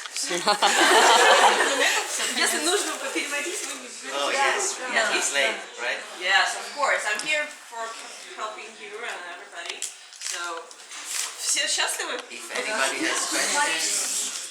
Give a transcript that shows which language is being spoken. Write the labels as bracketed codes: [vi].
[ru] Если нужно переводить, вы [en] Oh yes, translate, right? Yes, of course. I'm here for helping you and everybody. [ru] So, все счастливы? [en] If anybody has questions.